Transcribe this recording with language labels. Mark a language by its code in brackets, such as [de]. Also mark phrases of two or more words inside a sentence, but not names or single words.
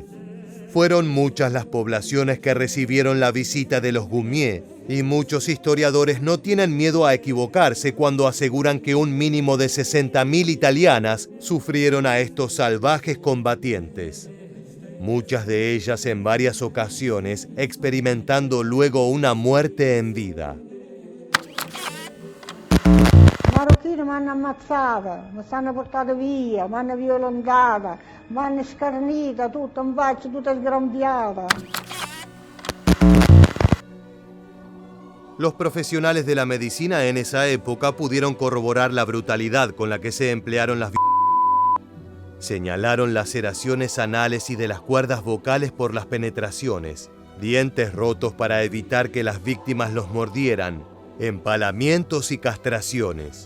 [es] Fueron muchas las poblaciones que recibieron la visita de los Goumier, y muchos historiadores no tienen miedo a equivocarse cuando aseguran que un mínimo de 60.000 italianas sufrieron a estos salvajes combatientes. Muchas de ellas en varias ocasiones experimentando luego una muerte en vida. [it] Marocchini mi hanno ammazzata, mi stanno portata via, mi hanno violentata, mi hanno scarnita, tutta in faccia, tutta sgrampiata. [es] Los profesionales de la medicina en esa época pudieron corroborar la brutalidad con la que se emplearon las Señalaron laceraciones anales y de las cuerdas vocales por las penetraciones, dientes rotos para evitar que las víctimas los mordieran, empalamientos y castraciones.